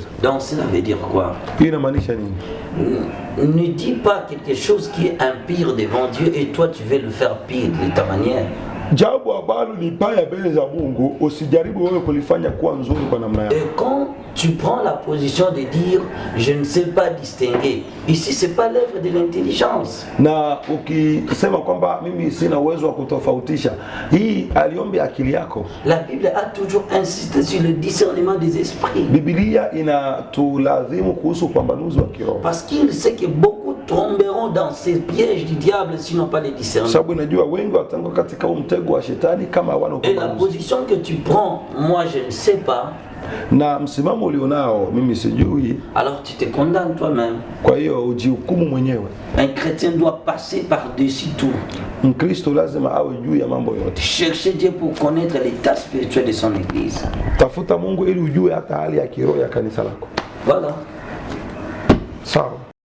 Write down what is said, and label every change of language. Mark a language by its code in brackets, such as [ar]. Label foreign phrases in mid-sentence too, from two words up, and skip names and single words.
[fr] Donc cela veut dire quoi? [sw] Hiyo inamaanisha nini? [fr] Ne dis pas quelque chose qui est impire devant Dieu et toi tu veux le faire pire de ta manière. [sw] Jambo ambalo ni baya mbele za Mungu usijaribu wewe kulifanya kuwa nzuri kwa namna yako. [fr] Et quand tu prends la position de dire je ne sais pas distinguer, ici c'est pas l'œuvre de l'intelligence. [sw] Na ukisema kwamba mimi sina uwezo wa kutofautisha, hii aliombe akili yako. [fr] La Bible a toujours insisté sur le discernement des esprits. [sw] Biblia inatulazimu kuhusu upambanuzi wa kiroho. [fr] Parce qu'il sait que beaucoup tomberont dans ces pièges du diable s'ils n'ont pas les discernements. [sw] Sababu unajua wengi watanguka katika mtego wa shetani kama hawana upambanuzi. [fr] Et la position que tu prends, moi je ne sais pas. [sw] Na msimamo ulionao mimi sijui. [fr] Alors tu te condamnes toi-même. [sw] Kwa hiyo ujihukumu mwenyewe. [fr] Un chrétien doit passer par-dessus tout. [sw] Mkristo lazima awe juu ya mambo yote. [fr] Chercher Dieu pour connaître l'état spirituel de son église. [sw] Tafuta Mungu ili ujue hata hali ya kiroho ya kanisa lako. [fr] Voilà. [sw] Sawa.